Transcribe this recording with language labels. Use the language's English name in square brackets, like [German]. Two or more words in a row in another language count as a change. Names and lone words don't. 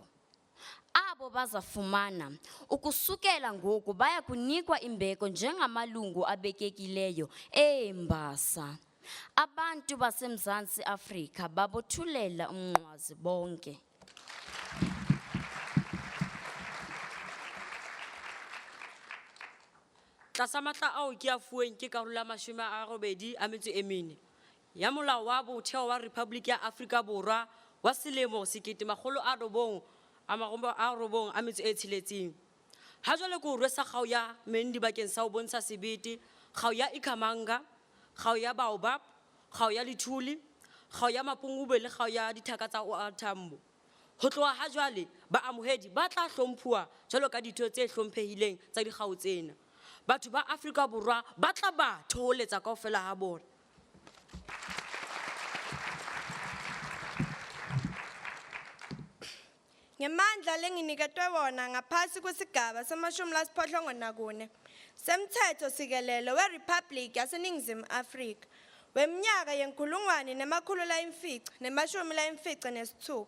[Xhosa] Abo bazafumana ukusukela ngoku baya kunikwa imbeko njengamalungu abekekileyo eembasa. Abantu baseMzantsi Afrika babothulela umnqwazi bonke. [Southern Sotho] Tlasa matla ao ke a fuweng ke karolo ya 24 ya molao wa motheo wa Rephaboliki ya Afrika Borwa wa selemo 1996. Ha jwale ke o rwesa kgao ya mendi bakeng sa ho bontsha sebete, kgao ya Ikhamanga, kgao ya Baobab, kgao ya Luthuli, kgao ya Mapungubwe le kgao ya dithaka tsa OR Tambo. Ho tloha ha jwale baamohedi ba tla hlomphuwa jwalo ka ditho tse hlomphehileng tsa dikgao tsena. Batho ba Afrika Borwa ba tla ba thoholetsa kaofela ha bona. [Swati] Ngemandla lenginiketwe wona ngaphasi kwesigaba se-84 semthetho sikelelo weRiphabhlikhi yaseNingizimu Afrika weminyaka yenkulungwane namakhulu layimfica nemashumi layimfica nesithupha.